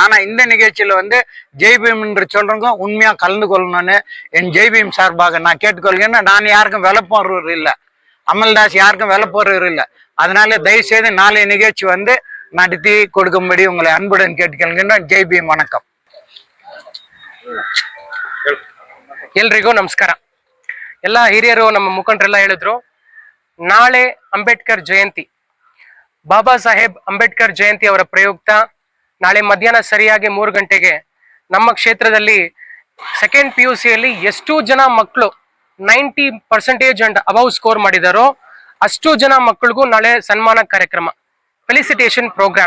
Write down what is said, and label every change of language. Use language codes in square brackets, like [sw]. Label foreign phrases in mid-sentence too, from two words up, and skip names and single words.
[ta] ஆனா இந்த நிகழ்ச்சியில வந்து ஜெய்பீம் என்று சொல்றவங்க உண்மையா கலந்து கொள்ளணும்னு என் ஜெய்பீம் சார்பாக நான் கேட்டுக்கொள்கிறேன். நான் யாருக்கும் விலை போடுறது இல்லை, அமல்தாஸ் யாருக்கும் விலை போடுறது இல்லை. அதனால தயவு செய்து நாளைய நிகழ்ச்சி வந்து நடத்தி கொடுக்கும்படி உங்களை அன்புடன் கேட்டுக்கொள்கின்றேன். ஜெய்பீம், வணக்கம். [kn] ಎಲ್ರಿಗೂ ನಮಸ್ಕಾರ. ಎಲ್ಲ ಹಿರಿಯರು ನಮ್ಮ ಮುಖಂಡರೆಲ್ಲ ಹೇಳಿದ್ರು, ನಾಳೆ ಅಂಬೇಡ್ಕರ್ ಜಯಂತಿ, ಬಾಬಾ ಸಾಹೇಬ್ ಅಂಬೇಡ್ಕರ್ ಜಯಂತಿ ಅವರ ಪ್ರಯುಕ್ತ ನಾಳೆ ಮಧ್ಯಾಹ್ನ ಸರಿಯಾಗಿ 3 ಗಂಟೆಗೆ ನಮ್ಮ ಕ್ಷೇತ್ರದಲ್ಲಿ ಸೆಕೆಂಡ್ PUCಯಲ್ಲಿ ಎಷ್ಟು ಜನ ಮಕ್ಕಳು 90% [en] and above score [kn] ಮಾಡಿದಾರೋ ಅಷ್ಟು ಜನ ಮಕ್ಕಳಿಗೂ ನಾಳೆ ಸನ್ಮಾನ ಕಾರ್ಯಕ್ರಮ, [en] felicitation program.